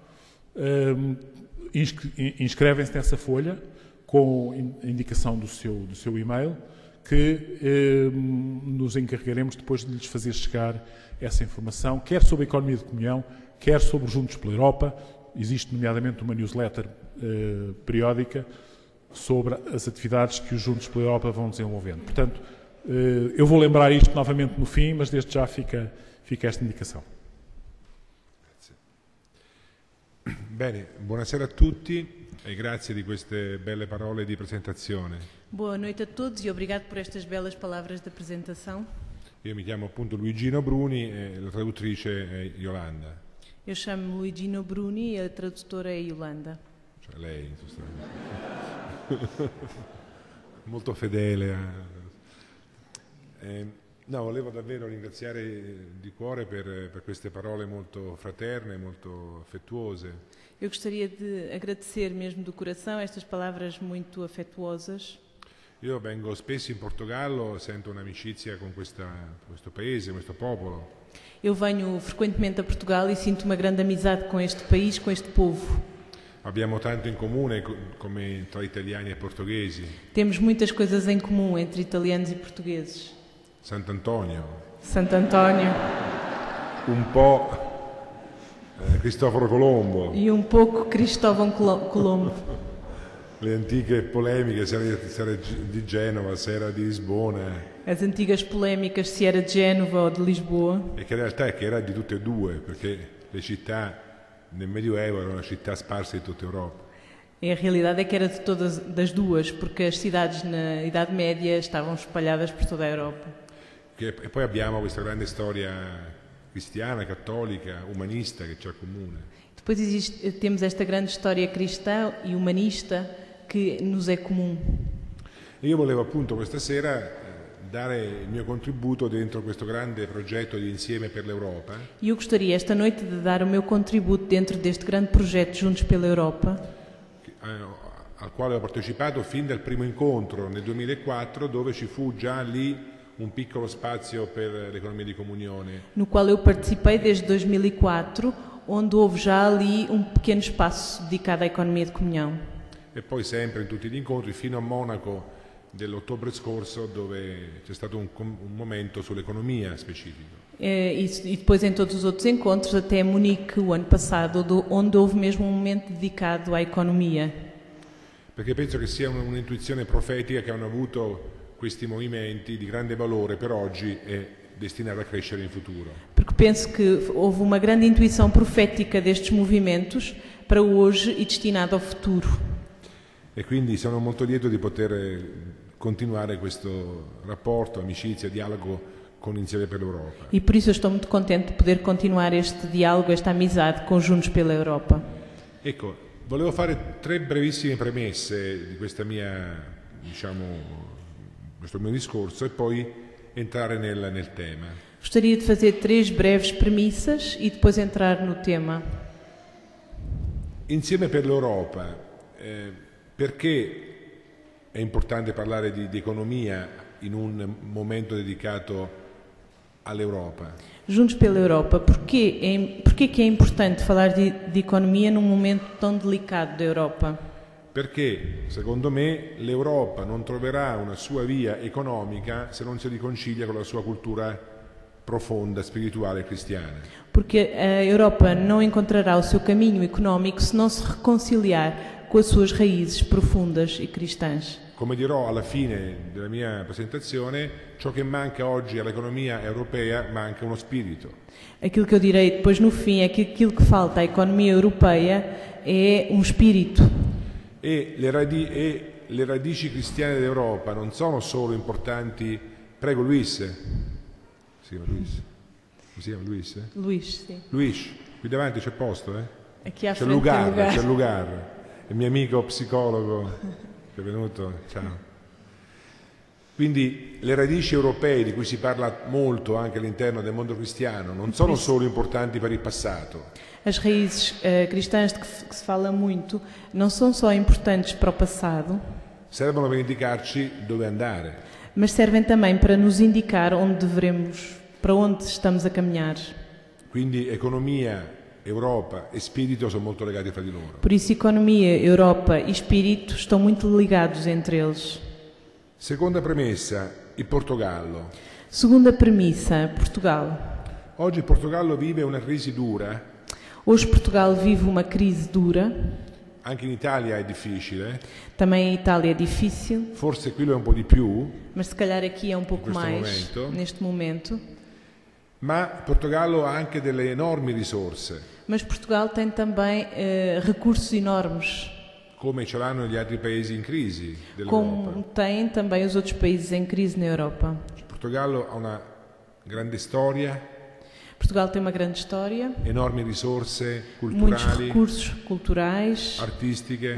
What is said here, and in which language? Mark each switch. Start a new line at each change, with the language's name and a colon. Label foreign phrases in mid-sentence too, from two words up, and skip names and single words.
Portuguese: inscrevem-se nessa folha com a indicação do seu e-mail, que nos encarregaremos depois de lhes fazer chegar essa informação, quer sobre a economia de comunhão, quer sobre os Juntos pela Europa. Existe, nomeadamente, uma newsletter periódica sobre as atividades que os Juntos pela Europa vão desenvolvendo. Portanto, eu vou lembrar isto novamente no fim, mas desde já fica esta indicação.
Italian: Bene, buonasera a tutti e grazie di queste belle parole di presentazione.
Portuguese: Boa noite a todos e obrigado por estas belas palavras de apresentação.
Italian: Io mi chiamo appunto Luigino Bruni e la traduttrice è Yolanda.
Portuguese: Eu chamo-me Luigino Bruni e a tradutora é Yolanda.
Italian: Cioè lei, molto fedele. No, volevo davvero ringraziare di cuore per queste parole molto fraterne, molto affettuose.
Portuguese: Eu gostaria de agradecer mesmo do coração estas palavras muito afetuosas.
Italian: Io vengo spesso in Portogallo, sento un'amicizia con questo paese, questo popolo.
Portuguese: Eu venho frequentemente a Portugal e sinto uma grande amizade com este país, com este povo.
Italian: Abbiamo tanto in comune come tra italiani e portoghesi.
Portuguese: Temos muitas coisas em comum entre italianos e portugueses. Sant'Antonio. Sant'Antonio.
Italian: Un po' Cristoforo Colombo.
Portuguese: E um pouco Cristóvão Colombo.
Italian: Le antiche polemiche, se era di Genova, se era di Lisbona.
Portuguese: As antigas polémicas se era de Génova ou de Lisboa.
Italian: E che in realtà è che era di tutte e due, perché le città nel Medioevo erano città sparse in tutta Europa.
Portuguese: E a realidade é que era de todas das duas, porque as cidades na Idade Média estavam espalhadas por toda a Europa.
Italian: E poi abbiamo questa grande storia cristiana, cattolica, umanista che ci accomuna.
Portuguese: Depois temos esta grande história cristã e humanista que nos é comum.
Italian: E io volevo appunto questa sera dare il mio contributo dentro questo grande progetto di Insieme per l'Europa.
Portuguese: E eu gostaria esta noite de dar o meu contributo dentro deste grande projeto Juntos pela Europa,
Italian: al quale ho partecipato fin dal primo incontro nel 2004, dove ci fu già lì un piccolo spazio per l'economia di comunione.
Portuguese: no qual eu participei desde 2004, onde houve já ali um pequeno espaço dedicado à economia de comunhão.
Italian: E poi sempre in tutti gli incontri fino a Monaco dell'ottobre scorso, dove c'è stato un momento sull'economia specifico.
Portuguese: E depois em todos os outros encontros, até Munique o ano passado, onde houve mesmo um momento dedicado à economia.
Italian: Perché penso che sia un'intuizione profetica che hanno avuto questi movimenti di grande valore per oggi e destinati a crescere in futuro.
Portuguese: Porque penso que houve uma grande intuição profética destes movimentos para hoje e destinado ao futuro.
Italian: E quindi sono molto lieto di poter continuare questo rapporto, amicizia, dialogo con Insieme per l'Europa.
Portuguese: E por isso eu estou muito contente de poder continuar este diálogo, esta amizade com Juntos pela Europa.
Italian: Ecco, volevo fare 3 brevissime premesse di questa questo mio discorso e poi entrare nel tema.
Portuguese: Gostaria de fazer 3 breves premissas e depois entrar no tema.
Italian: Insieme per l'Europa, perché è importante parlare di economia in un momento dedicato all'Europa?
Portuguese: Juntos pela Europa, porquê que é importante falar de economia num momento tão delicado da Europa?
Italian: Perché, secondo me, l'Europa non troverà una sua via economica se non si riconcilia con la sua cultura profonda, spirituale cristiana.
Portuguese: Porque a Europa não encontrará o seu caminho económico se não se reconciliar com as suas raízes profundas e cristãs.
Italian: Come dirò alla fine della mia presentazione, ciò che manca oggi all'economia europea manca uno spirito.
Portuguese: Aquilo que eu direi depois no fim é que aquilo que falta à economia europeia é um espírito.
Italian: E le radici cristiane dell'Europa non sono solo importanti. Prego Luis. Si chiama Luis? Come si chiama Luis?
Portuguese: Luís, sim.
Italian: Luis, qui davanti c'è posto, eh?
Portuguese: Aqui à
Italian: C'è
Portuguese: frente tem Lugar, lugar.
Italian: c'è Lugar, il mio amico psicologo che è venuto, ciao. Quindi le radici europee di cui si parla molto anche all'interno del mondo cristiano non sono solo importanti per il passato.
Portuguese: As raízes cristãs de que se fala muito não são só importantes para o passado,
Italian: Servono per indicarci dove andare.
Portuguese: mas servem também para nos indicar para onde estamos a caminhar.
Italian: Quindi economia, Europa e spirito sono molto legati fra di loro.
Portuguese: Por isso, economia, Europa e espírito estão muito ligados entre eles.
Italian: Seconda premessa, il Portogallo.
Portuguese: Segunda premissa, Portugal.
Italian: Oggi il Portogallo vive una crisi dura,
Portuguese: Hoje Portugal vive uma crise dura,
Italian: anche in Italia è difficile,
Portuguese: também a Itália é difícil,
Italian: forse qui lo è un po' di più,
Portuguese: mas se calhar aqui é um pouco
Italian: Questo
Portuguese: mais
Italian: momento.
Portuguese: neste momento.
Italian: ma il Portogallo ha anche delle enormi risorse,
Portuguese: Mas Portugal tem também recursos enormes,
Italian: come ce l'hanno gli altri paesi in crisi dell'Europa.
Portuguese: como têm também os outros países em crise na Europa.
Italian: Il Portogallo ha una grande storia,
Portuguese: Portugal tem uma grande história,
Italian: enormi risorse
Portuguese: muitos
Italian: culturali,
Portuguese: recursos culturais,
Italian: artistiche